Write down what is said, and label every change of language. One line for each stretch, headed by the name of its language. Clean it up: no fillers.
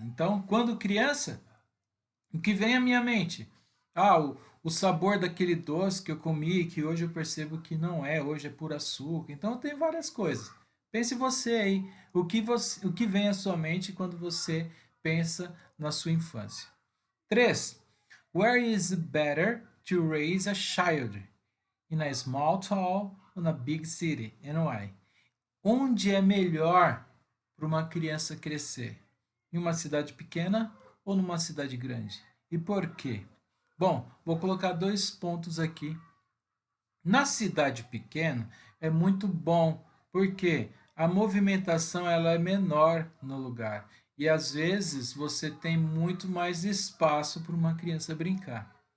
Portuguese: Então, quando criança, o que vem à minha mente? Ah, o sabor daquele doce que eu comi, que hoje eu percebo que não é, hoje é puro açúcar. Então, tem várias coisas. Pense você aí, o que vem à sua mente quando você pensa na sua infância. 3.
English: Where is it better to raise a child? In a small town or in a big city? And why?
Portuguese: Onde é melhor para uma criança crescer? Em uma cidade pequena ou numa cidade grande? E por quê? Bom, vou colocar dois pontos aqui. Na cidade pequena é muito bom, porque a movimentação ela é menor no lugar e às vezes você tem muito mais espaço para uma criança brincar.